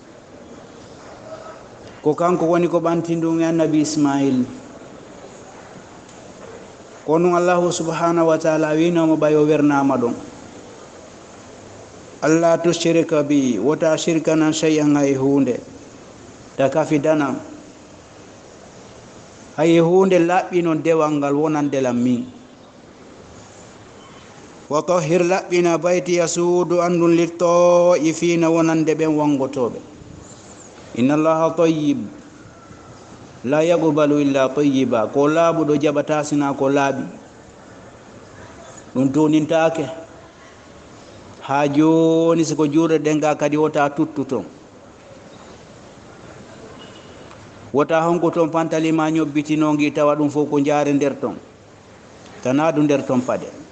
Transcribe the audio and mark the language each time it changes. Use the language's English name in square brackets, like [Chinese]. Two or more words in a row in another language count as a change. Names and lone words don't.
[Fula] ko kanko woni ko ɓantindum e annabi ismail ko ɗum [Arabic] الله سبحانه وتعالى [Fula] winomo ɓay o wernama ɗon [Arabic] ألا تشرك بي [Fula] wota shirkana shay'an hay hunde ta kafi dana hay hunde laɓɓino dewal ngal wonande lam min [Arabic] وطهر [Fula] laɓɓina bayti yasuudu andun littaifina wonande ɓen wangotoɓe [Arabic] إن الله طيب لا يقبل إلا طيبا [Fula] ko laaɓuɗo jaɓata sina ko laaɓi ɗum tonintake ha joni siko juuɗe ɗenga kadi wota tuttu ton wota honko ton pantalima ñobbitinogi tawa ɗum fof ko jaare nder ton tana du nder ton paɗe